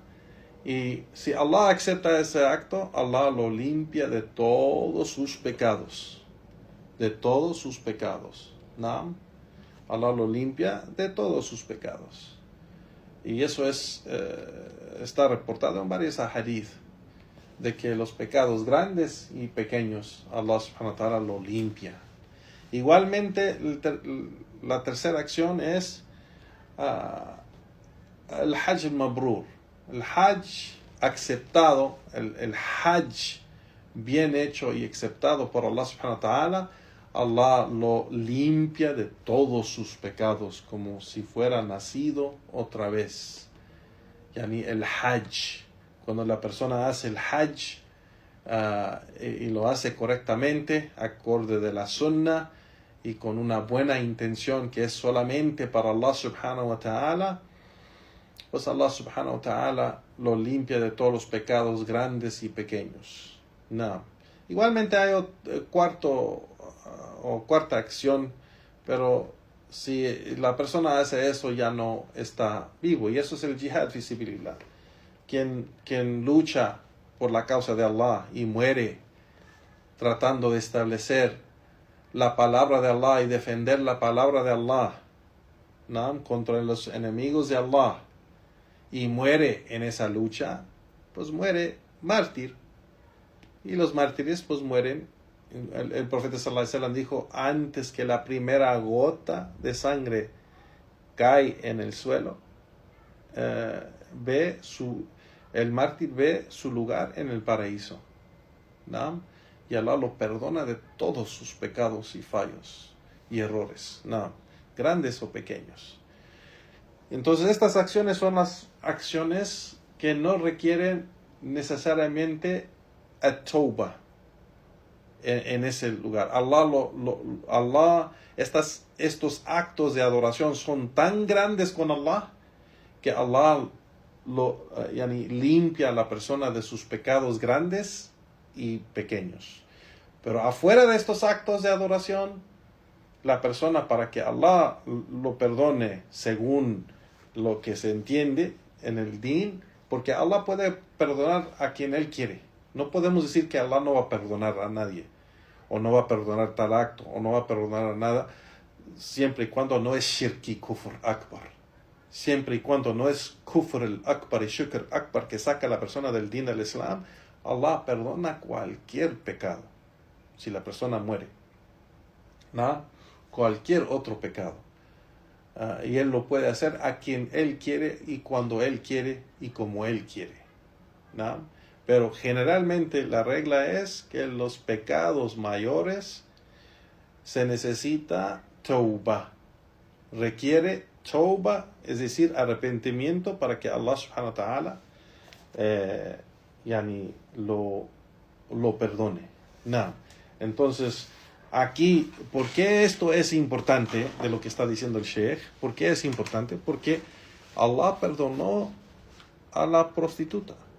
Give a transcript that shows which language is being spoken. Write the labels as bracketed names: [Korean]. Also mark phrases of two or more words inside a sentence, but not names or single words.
[Spanish] Y si Allah acepta ese acto, Allah lo limpia de todos sus pecados. De todos sus pecados. ¿No? Allah lo limpia de todos sus pecados. Y eso está reportado en varios hadith, de que los pecados grandes y pequeños, Allah [Arabic] سبحانه وتعالى [Spanish] lo limpia. Igualmente, la tercera acción es el [Arabic] الحج المبرور. [Spanish] El hajj aceptado, el hajj bien hecho y aceptado por Allah [Arabic] سبحانه وتعالى, [Spanish] Allah lo limpia de todos sus pecados como si fuera nacido otra vez. Yani el hajj, cuando la persona hace el hajj y lo hace correctamente, acorde de la sunnah y con una buena intención que es solamente para Allah [Arabic] سبحانه وتعالى, [Spanish] pues Allah [Arabic] سبحانه وتعالى [Spanish] lo limpia de todos los pecados grandes y pequeños. No. Igualmente hay cuarta acción, pero si la persona hace eso ya no está vivo, y eso es el [Arabic] الجهاد في سبيل الله. [Spanish] Quien lucha por la causa de Allah y muere tratando de establecer la palabra de Allah y defender la palabra de Allah, ¿no?, contra los enemigos de Allah, y muere en esa lucha, pues muere mártir. Y los mártires pues mueren. El profeta [Arabic] صلى الله عليه وسلم [Spanish] dijo, antes que la primera gota de sangre cae en el suelo, el mártir ve su lugar en el paraíso, ¿no? Y Allah lo perdona de todos sus pecados y fallos y errores, ¿no?, grandes o pequeños. Entonces estas acciones son las acciones que no requieren necesariamente at-tawbah en ese lugar. Estos actos de adoración son tan grandes con Allah que Allah limpia a la persona de sus pecados grandes y pequeños. Pero afuera de estos actos de adoración, la persona, para que Allah lo perdone según lo que se entiende en el din, porque Allah puede perdonar a quien Él quiere. No podemos decir que Allah no va a perdonar a nadie, o no va a perdonar tal acto, o no va a perdonar a nada, siempre y cuando no es shirk y [Arabic] كفر أكبر. [Spanish] Siempre y cuando no es [Arabic] كفر الأكبر [Spanish] y [Arabic] شرك أكبر [Spanish] que saca a la persona del din del Islam, Allah perdona cualquier pecado, si la persona muere, ¿no?, cualquier otro pecado. y Él lo puede hacer a quien Él quiere y cuando Él quiere y como Él quiere, ¿no? Pero generalmente la regla es que los pecados mayores se necesita tauba. Requiere tauba, es decir, arrepentimiento para que Allah [Arabic] سبحانه وتعالى [Spanish] lo perdone. No. Entonces, aquí, ¿por qué esto es importante de lo que está diciendo el Sheikh? ¿Por qué es importante? Porque Allah perdonó a la prostituta.